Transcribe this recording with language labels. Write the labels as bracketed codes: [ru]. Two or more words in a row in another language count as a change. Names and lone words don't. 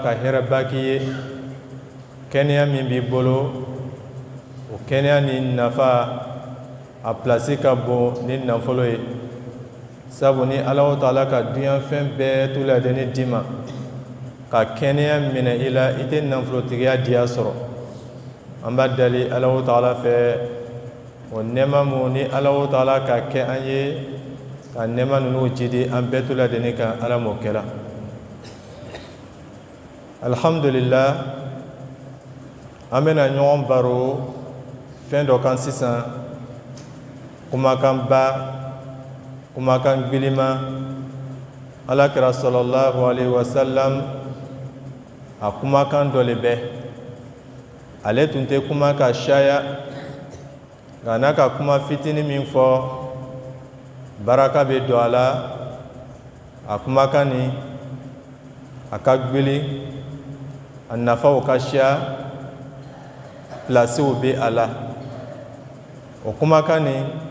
[bm] ka hɛrɛba k'i ye kɛnɛya min b'i bolo o kɛnɛya ni nafa a pilasi ka bon ni nafolo ye sabu ni Allahu Ta'ala ka duɲafɛn bɛɛ tu ladeni d'i ma ka kɛnɛya minɛ i la i tɛ nafolotigiya diya sɔrɔ an b'a dali Allahu Ta'ala fɛ o nɛɛma mun ni Allahu Ta'ala ka kɛ an ye ka nɛɛma ninnu jidi an bɛɛ tu ladeni kan Ala m'o kɛla alhamdulillah an bɛna ɲɔgɔn baro fɛn dɔ kan sisan kumakanba kumakan gilima alakira sallallahu [ar] عليه وسلم [bm] a kumakan dɔ le bɛ ale tun tɛ kuma ka caya nka n'a ka kuma fitini min fɔ baraka bɛ don a la a kumakan ni a ka gwili a nafaw ka ca pilasiw bɛ a la o kumakan ni